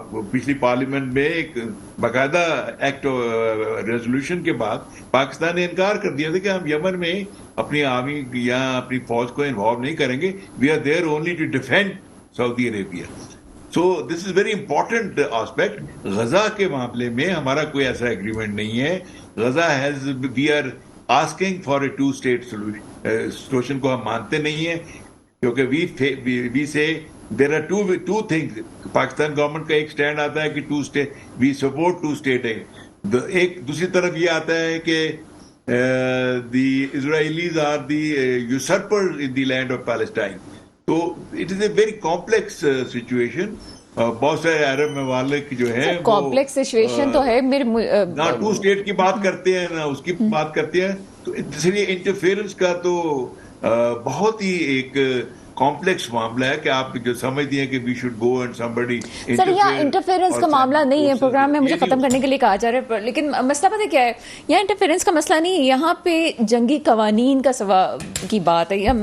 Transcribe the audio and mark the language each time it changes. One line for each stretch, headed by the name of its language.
Urdu: پچھلی پارلیمنٹ میں ایک باقاعدہ ایکٹ ریزولوشن کے بعد پاکستان نے انکار کر دیا تھا کہ ہم یمن میں اپنی آرمی یا اپنی فوج کو انوالو نہیں کریں گے.
English: We are there only to defend Saudi Arabia. So this is very important aspect.
Urdu: Gaza کے معاملے میں ہمارا کوئی ایسا ایگریمنٹ نہیں ہے. Gaza
English: we are asking for a 2-state
Urdu: solution کو ہم مانتے نہیں ہیں, کیونکہ
English: We say there are two things.
Urdu: Pakistan government کا ایک سٹینڈ آتا ہے کہ 2-state
English: We support 2-state.
Urdu: ایک دوسری طرف یہ آتا ہے کہ
English: The Israelis are the usurper in the land of Palestine.
Urdu: تو
English: It is a very complex situation.
Urdu: بہت سارے عرب ممالک جو ہے کمپلیکس سچویشن تو ہے. نہ 2-state کی بات کرتے ہیں نہ اس کی بات کرتے ہیں. تو اس لیے انٹرفیئرنس کا تو بہت ہی ایک کمپلیکس معاملہ ہے کہ آپ جو سمجھتی ہیں کہ
English: We should go and somebody.
Urdu: سر یہاں انٹرفیئرنس کا معاملہ نہیں ہے. پروگرام میں مجھے ختم کرنے کے لیے کہا جا رہا ہے, لیکن مسئلہ پتہ کیا ہے, یہاں انٹرفیئرنس کا مسئلہ نہیں ہے, یہاں پہ جنگی قوانین کا کی بات ہے.